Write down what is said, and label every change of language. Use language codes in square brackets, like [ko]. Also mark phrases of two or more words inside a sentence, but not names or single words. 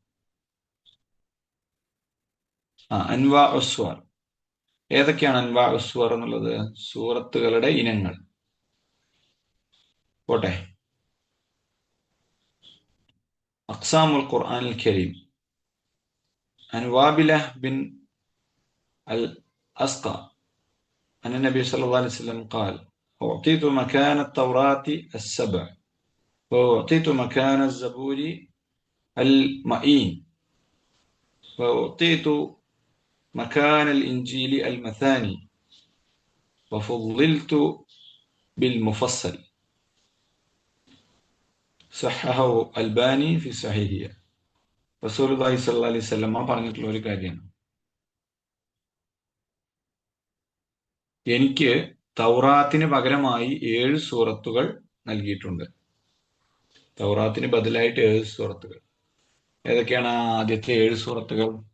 [ar] أنواع السور. [ml] ഏതൊക്കെയാണ് [ar] أنواع السور [ml] എന്നുള്ളത്? സൂറത്തുകളുടെ ഇനങ്ങൾ. [ar] പോട്ടെ. أقسام القرآن الكريم. عن وابلة بن الأسقى أن النبي صلى الله عليه وسلم قال: أعطيت مكان التوراة 7 وأعطيت مكان الزبور المئين وأعطيت مكان الإنجيل المثاني وفضلت بالمفصل. صححه الباني في صحيحه. رسول الله صلى الله عليه وسلم [ml] പറഞ്ഞിട്ടുള്ള ഒരു കാര്യമാണ്, എനിക്ക് തൗറാത്തിന് പകരമായി 7 സൂറത്തുകൾ നൽകിയിട്ടുണ്ട്. തൗറാത്തിന് ബദലായിട്ട് 7 സൂറത്തുകൾ. ഏതൊക്കെയാണ് ആദ്യത്തെ 7 സൂറത്തുകൾ?